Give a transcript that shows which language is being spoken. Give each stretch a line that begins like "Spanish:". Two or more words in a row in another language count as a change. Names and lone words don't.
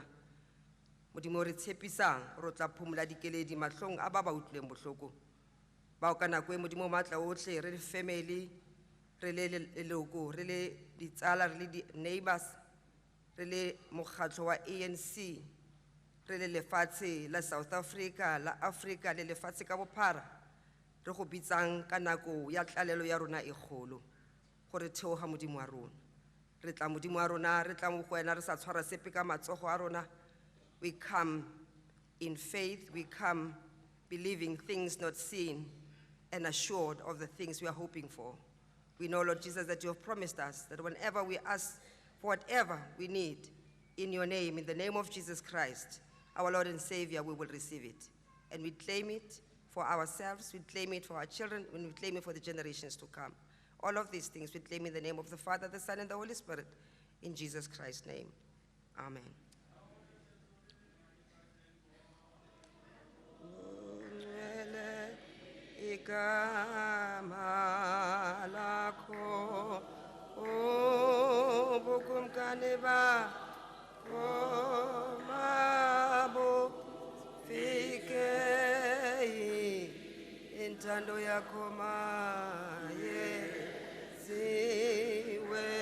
Tswana: Modimo re tshepisang re tla phomola dikeledi mahlong a ba utlwileng bohloko bao ka nako e Modimo matla ohle re le family, re le leloko, re le ditsala, re le di-neighbors, re le mokgatlo wa ANC, re le lefatshe la South Africa, la Africa le lefatshe ka bophara, re go bitsang ka nako ya tlalelo ya rona e kgolo gore theoga Modimo wa rona. Re tla Modimo wa rona, re tla mo go wena re sa tshwara sepe ka matsogo a rona.
English: We come in faith, we come believing things not seen and assured of the things we are hoping for. We know, Lord Jesus, that you have promised us that whenever we ask for whatever we need in your name, in the name of Jesus Christ, our Lord and Savior, we will receive it. And we claim it for ourselves, we claim it for our children, and we claim it for the generations to come. All of these things we claim in the name of the Father, the Son, and the Holy Spirit, in Jesus Christ's name. Amen.
Xhosa: Igama lakho ubukumkani bakho mabufike intando yakho mayenziwe